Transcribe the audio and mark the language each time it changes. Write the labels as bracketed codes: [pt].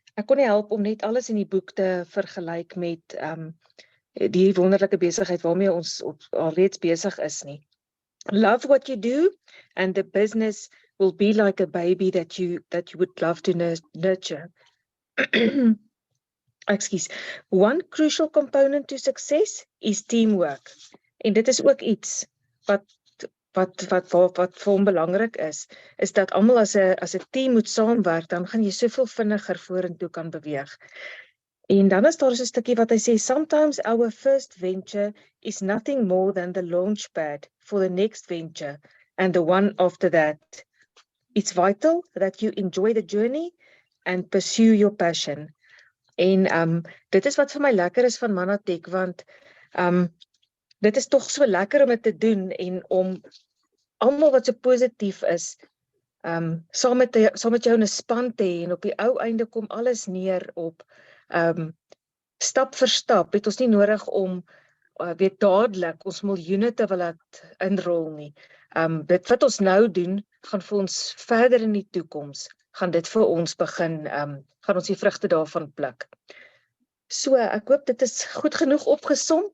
[af] Ek kon nie help om net alles in die boek te vergelyk met die wonderlike besigheid waarmee ons alreeds besig is nie. [en] Love what you do and the business will be like a baby that you would love to nurture. Excuse. One crucial component to success is teamwork. [af] En dit is ook iets wat vir hom belangrik is dat almal as 'n team moet saamwerk, dan gaan jy soveel vinniger vorentoe kan beweeg. En dan is daar so 'n stukkie wat hy sê, [en] sometimes our first venture is nothing more than the launchpad for the next venture and the one after that. It's vital that you enjoy the journey and pursue your passion. [af] En dit is wat vir my lekker is van Manatek, want dit is tog so lekker om dit te doen en om almal wat so positief is, saam met jou in 'n span te hê, en op die ou einde kom alles neer op stap vir stap, het ons nie nodig om weet dadelik ons miljoene te wil laat inrol nie. Dit wat ons nou doen, gaan vir ons verder in die toekoms, gaan dit vir ons begin, gaan ons die vrugte daarvan pluk. So, ek hoop dit is goed genoeg opgesom.